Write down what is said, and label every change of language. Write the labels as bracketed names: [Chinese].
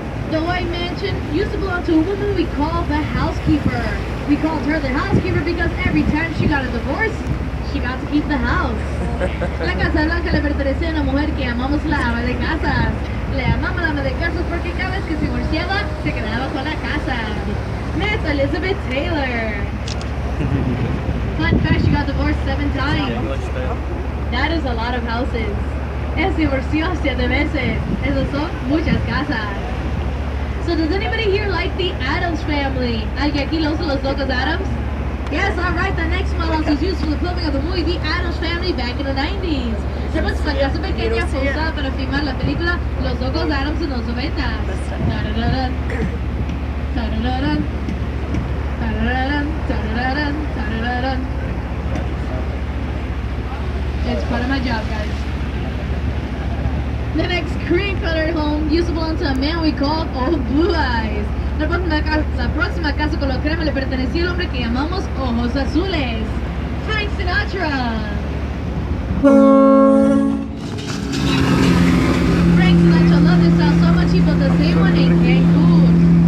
[English] The white mansion used to belong to a woman we call the housekeeper. We called her the housekeeper because every time she got a divorce, she got to keep the house. [Spanish] La Casa Blanca le pertenece a una mujer que llamamos la ama de casas. Le llamamos la ama de casas porque cada vez que se divorciaba, se quedaba con la casa. [English] Miss Elizabeth Taylor. Fun fact, she got divorced 7 times. That is a lot of houses. [Spanish] Se divorció 7 veces. Esas son muchas casas. [English] So does anybody here like the Addams Family? [Spanish] ¿Alguien aquí lo usa los locos Addams? [English] Yes, alright, the next model was used for the filming of the movie The Addams Family back in the 90s. [Spanish] Después la casa pequeña fue usada para filmar la película Los Locos Addams en los 90s. Tarararán, tarararán, tarararán, tarararán, tarararán. [English] It's part of my job, guys. The next cream-colored home used to belong to a man we called Old Blue Eyes. [Spanish] La próxima casa color crema le pertenecía al hombre que llamamos Ojos Azules, Frank Sinatra. [English] Frank Sinatra loved this house so much he built the same one in Cancun.